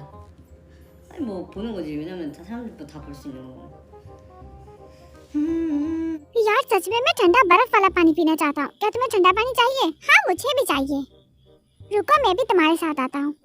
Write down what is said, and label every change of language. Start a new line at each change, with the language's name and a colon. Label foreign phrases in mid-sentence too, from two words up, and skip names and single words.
Korean: 아니 뭐 보는 거지. 왜냐면 다 사람들도 다 볼 수 있는 거.
Hindi: यार सच में मैं ठंडा बर्फ वाला पानी पीना चाहता हूँ। क्या तुम्हें ठंडा पानी चाहिए? हाँ मुझे भी चाहिए। रुको मैं भी तुम्हारे साथ आता हूँ।